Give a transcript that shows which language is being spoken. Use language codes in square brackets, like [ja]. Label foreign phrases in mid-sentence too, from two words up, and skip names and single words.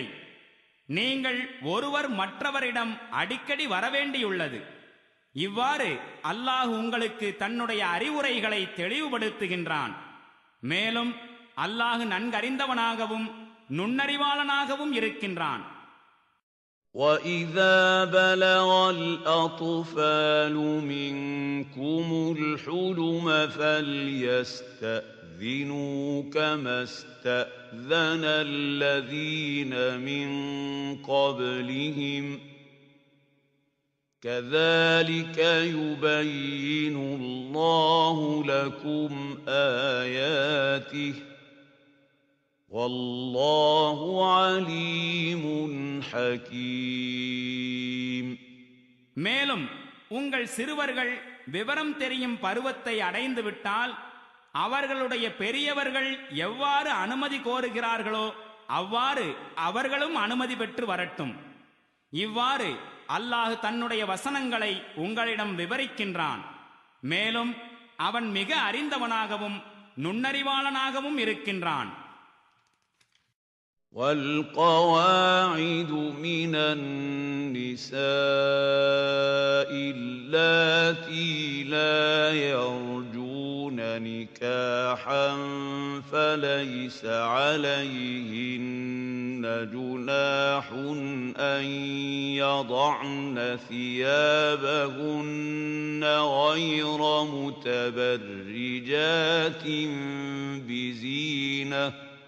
[ta] நீங்கள் ஒருவர் மற்றவரிடம் அடிக்கடி வரவேண்டியுள்ளது. இவ்வாறு அல்லாஹ் உங்களுக்கு தன்னுடைய அறிவுரைகளை தெளிவுபடுத்துகின்றான். மேலும் அல்லாஹ் நன்கறிந்தவனாகவும் நுண்ணறிவாளனாகவும் இருக்கின்றான். [ar] وَإِذَا بَلَغَ الْأَطْفَالُ مِنكُمُ الْحُلُمَ فَلْيَسْتَأْذِنُوا كَمَا اسْتَأْذَنَ الَّذِينَ مِن قَبْلِهِمْ ۚ كَذَلِكَ يُبَيِّنُ اللَّهُ لَكُمْ آيَاتِهِ ۗ وَاللَّهُ عَلِيمٌ حَكِيمٌ. [ta] மேலும் உங்கள் சிறுவர்கள் விவரம் தெரியும் பருவத்தை அடைந்துவிட்டால் அவர்களுடைய பெரியவர்கள் எவ்வாறு அனுமதி கோருகிறார்களோ அவ்வாறு அவர்களும் அனுமதி பெற்று வரட்டும். இவ்வாறு அல்லாஹ் தன்னுடைய வசனங்களை உங்களிடம் விவரிக்கின்றான். மேலும் அவன் மிக அறிந்தவனாகவும் நுண்ணறிவாளனாகவும் இருக்கின்றான். [ar] وَالْقَوَاعِدُ مِنَ النِّسَاءِ اللَّاتِي لَا يَرْجُونَ نِكَاحًا فَلَيْسَ عَلَيْهِنَّ جُنَاحٌ أَن يَضَعْنَ ثِيَابَهُنَّ غَيْرَ مُتَبَرِّجَاتٍ بِزِينَةٍ ۖ